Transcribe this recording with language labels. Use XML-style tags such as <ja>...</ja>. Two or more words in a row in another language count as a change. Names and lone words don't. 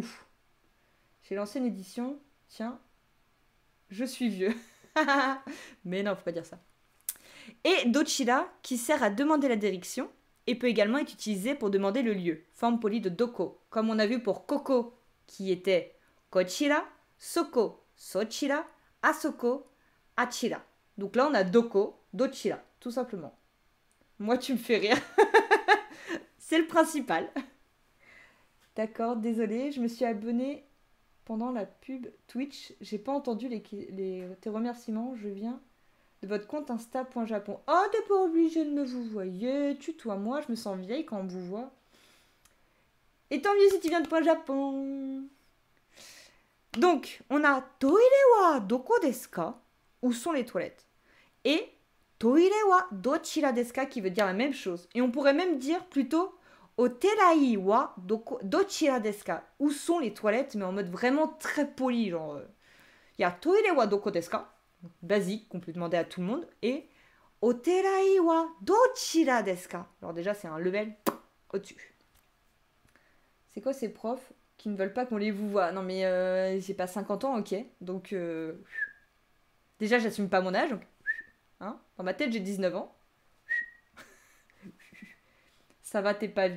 <fr>J'ai lancé une édition. Tiens, je suis vieux. Mais non, faut pas dire ça. Et dochira, qui sert à demander la direction, et peut également être utilisé pour demander le lieu. Forme polie de doko, comme on a vu pour koko, qui était</fr> <ja>こちら、そこ、そちら、あそこ、あちら.</ja> <fr>Donc là, on a</fr> <ja>どこ、どちら,</ja> <fr>tout simplement. Moi, tu me fais rire. C'est le principal. D'accord, désolée, je me suis abonnée pendant la pub Twitch. J'ai pas entendu tes remerciements. Je viens de votre compte Insta.Japon. Oh, t'es pas obligé de me vous voyer. Tutoie-moi, je me sens vieille quand on me vous voit. Et tant mieux si tu viens de Point Japon. Donc, on a</fr> <ja>トイレはどこですか?</ja> <fr>Où sont les toilettes? Et</fr> <ja>トイレはどちらですか</ja> <fr>qui veut dire la même chose. Et on pourrait même dire plutôt</fr> <ja>お手洗いはどちらですか?</ja> <fr>Où sont les toilettes? Mais en mode vraiment très poli. Genre, il y a</fr> <ja>トイレはどこですか?</ja> <fr>Basique qu'on peut demander à tout le monde.</fr> <ja>Et お手洗いはどちらですか?</ja> <fr>Alors déjà, c'est un level au-dessus. C'est quoi ces profs qui ne veulent pas qu'on les vous voit? Non mais j'ai pas 50 ans, ok. Donc déjà j'assume pas mon âge. Donc, hein, dans ma tête j'ai 19 ans. Ça va, t'es pas vieille.</fr>